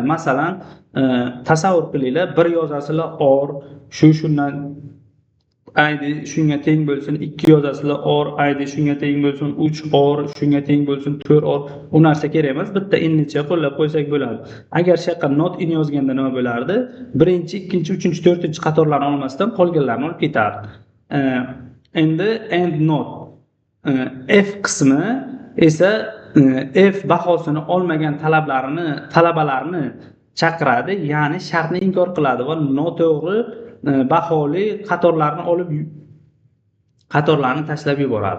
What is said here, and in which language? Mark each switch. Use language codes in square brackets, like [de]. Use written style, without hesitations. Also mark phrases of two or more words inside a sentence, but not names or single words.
[uz] Masalan, tasavvur qilinglar, bir yozasizlar or shundan id shunga teng bo'lsin, 2 yozasizlar or id shunga teng bo'lsin, 3 or shunga teng bo'lsin, 4 or. U narsa kerak emas, bitta innicha qo'llab qo'ysak bo'ladi. Agar shaqqa [en] not in [uz] yozganda nima bo'lardi? Birinchi, ikkinchi, uchinchi, to'rtinchi qatorlarni olmasdan qolganlarni olib ketardi. Endi [en] and not [uz] f qismi esa f bahosini olmagan talabalarni chaqiradi, ya'ni shartni inkor qiladi va noto'g'ri baholi qatorlarni tashlab yuboradi.